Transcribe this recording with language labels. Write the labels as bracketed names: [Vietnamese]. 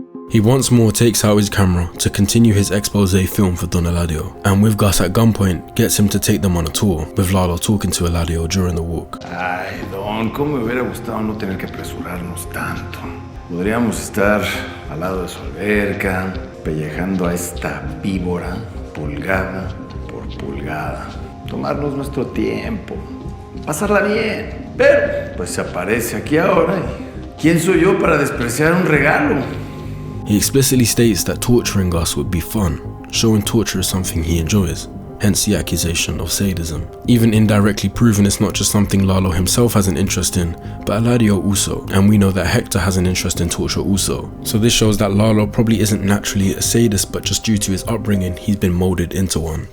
[English] He once more takes out his camera to continue his expose film for Don Eladio, and with Gus at gunpoint, gets him to take them on a tour, with Lalo talking to Eladio during the walk. [Spanish] Ay, Don, cómo me hubiera gustado no tener que apresurarnos tanto. Podríamos estar al lado de su alberca, pellejando a esta víbora, pulgada por pulgada. Tomarnos nuestro tiempo, pasarla bien. Pero, pues se aparece aquí ahora y ¿quién soy yo para despreciar un regalo? [English] He explicitly states that torturing Gus would be fun, showing torture is something he enjoys, hence the accusation of sadism, even indirectly proving it's not just something Lalo himself has an interest in, but Eladio also, and we know that Hector has an interest in torture also. So this shows that Lalo probably isn't naturally a sadist, but just due to his upbringing, he's been molded into one.